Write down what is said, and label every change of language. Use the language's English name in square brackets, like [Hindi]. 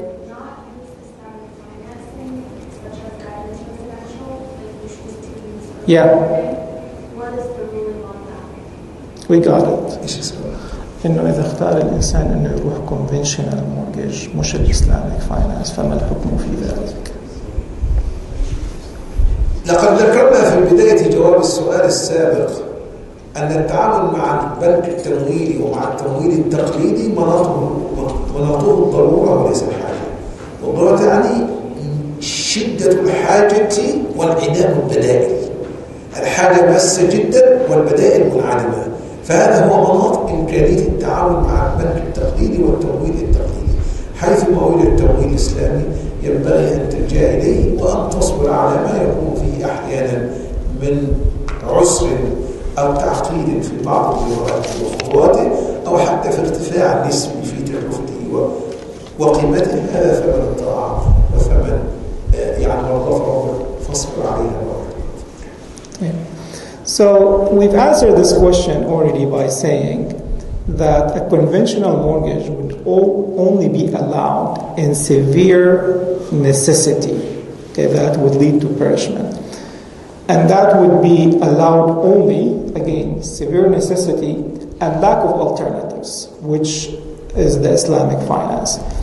[English] not use Islamic financing, such as guidance residential, if you choose to use Yeah. what is the ruling on that? We got it. [Arabic] ايش السؤال؟ إنه إذا اختار الإنسان إنه يروح [English] conventional mortgage [Arabic] مش الإسلامك finance فما الحكم في ذلك؟ لقد ذكرنا في بداية جواب السؤال السابق أن التعامل مع البنك التمويلي ومع التمويل التقليدي مناطه الضرورة وليس الحاجة. والضرورة تعني شدة الحاجة وانعدام البدائل. الحاجة ماسة جدا والبدائل منعدمة. فهذا هو مناط إمكانية التعامل مع البنك التقليدي والتمويل التقليدي. حيث ما وجد التمويل الإسلامي ينبغي أن تلجأ إليه وأن تصبر على ما يكون فيه أحيانا من عسر أو تعقيد في بعض الإجراءات وخطواته أو حتى في ارتفاع نسبي في تكلفته وقيمته. هذا ثمن الطاعة وثمن يعني والله فاصبر عليها. [English] So we've answered this question already by saying that a conventional mortgage would only be allowed in severe necessity. Okay, that would lead to perishment. And that would be allowed only, again, severe necessity and lack of alternatives, which is the Islamic finance.